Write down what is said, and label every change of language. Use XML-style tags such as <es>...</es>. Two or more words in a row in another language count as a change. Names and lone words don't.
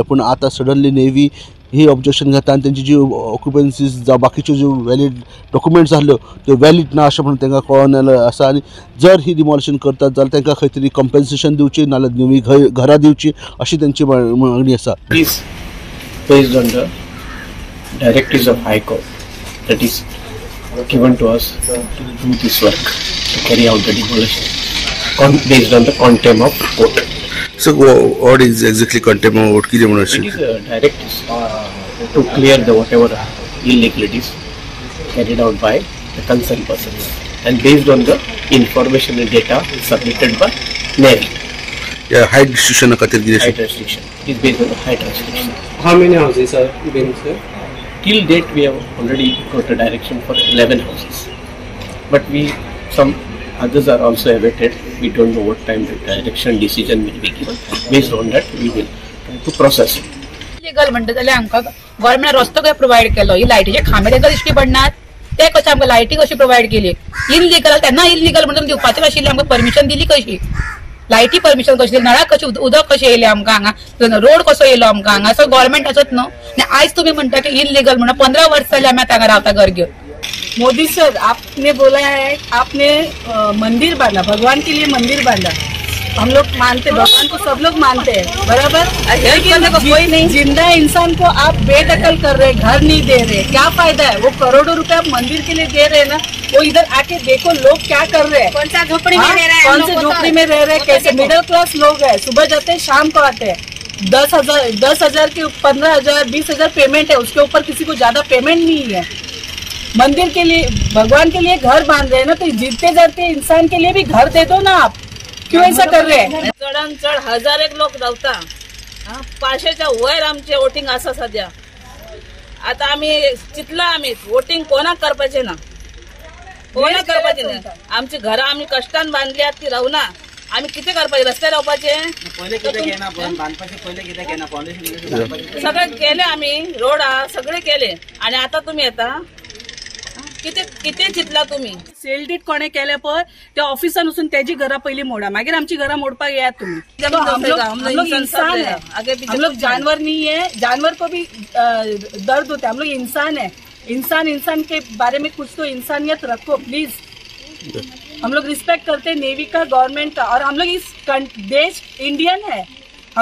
<kok>पूण आतां सडनली नेवी ही ऑब्जेक्शन घेता आनी तेंची जी ऑक्युपन्सीज जावं बाकीच्यो ज्यो</kok> <en>valid documents</en> <kok>आसल्यो त्यो वॅलीड ना अशें म्हणून तांकां कळोन आयलें आसा. आनी जर ही डिमोलिशन करतात जाल्यार तांकां खंय तरी कॉम्पेन्सेशन दिवची नाल्यार नवी घरां दिवची अशी तेंची मागणी आसा.</kok> <en>Based on the directives of High Court that is given to us to do this work, to carry out the demolition based on the contempt of court. So what is exactly contempt of court? It is directives to clear the whatever illegalities carried out by the concerned persons and based on the information and data submitted by Navy. Yeah, height restriction</en> <kok>खातीर कितें?</kok> <en>Height restriction. It is based on the height restriction. How many houses are being served? Till date, we have already got a direction for 11 houses. But some others are also awaited. We don't know what time the direction decision will be given. Based on that, we will try to process it.</en> <kok>लीगल म्हणटा जाल्यार आमकां गव्हर्नमेंट रस्तो काय प्रोवायड केलो. ही लायटीचे खांबे तांकां दिश्टी पडनात. ते कशें आमकां लायटी कशी प्रोवायड केली? इनलिगल तेन्ना इनलिगल म्हणून दिवपाचें आशिल्लें. आमकां परमिशन दिली कशी? लायटी परमिशन कशी दिली? नळाक कशी उदक कशें येयलें आमकां हांगा? रोड कसो येयलो आमकां हांगा? सो गव्हर्नमेंटाचोच न्हू. आनी आयज तुमी म्हणटा की इनलिगल म्हणून 15 वर्स जाली आमी हांगा रावता घर घेवन.</kok> <hi>मोदी सर, आपने बोला है आपने मंदिर बांधा, भगवान के लिए मंदिर बांधा. हम लोग मानते, भगवान को सब लोग मानते हैं, बराबर. कोई नहीं, जिंदा इंसान को आप बेदखल कर रहे, घर नहीं दे रहे, क्या फायदा है? वो करोड़ों रुपए आप मंदिर के लिए दे रहे हैं ना. वो इधर आके देखो लोग क्या कर रहे हैं. कौन सा झोपड़ी में रह रहा है, कौन से झोपड़ी में रह रहे हैं, कैसे</hi> <en>middle class</en> <hi>लोग हैं. सुबह जाते हैं शाम को आते हैं. 10,000 के 15,000 20,000 पेमेंट है. उसके ऊपर किसी को ज्यादा पेमेंट नहीं है. मंदिर के लिए, भगवान के लिए घर बांध रहे हैं ना, तो जीते जाते इंसान के लिए भी घर दे दो ना. आप क्यों ऐसा कर रहे हैं?</hi> <kok>चढान चढ 1000 लोक रावता. 500च्या वयर आमचे वोटिंग आसा सध्या. आता आम्ही चितला आम्ही वोटिंग कोणाक करपाचे ना, कोणाक करपाचे ना. आमची घरां आम्ही कष्टान बांधल्यात ती रावना. आम्ही किती करपाचे? रस्ते रावपाचे? सगळे केले आम्ही. रोड सगळे केले आणि आता तुम्ही येता किती चितला तुम्ही? सेल डीड कोणे केले पळय त्या ऑफिसान वचून त्याची घरां पहिली मोडा, मागीर आमची घरां मोडपाक येयात तुम्ही.</kok> <hi>हम लोग इंसान है, हम लोग जानवर नहीं है. जानवर को भी दर्द होता है. हम लोग इंसान है. इंसान के बारे में कुछ तो इंसानियत रखो प्लीज. हम लोग रिस्पेक्ट करते हैं नेवी का, गवर्नमेंट का, और हम लोग इस देश इंडियन है.</hi>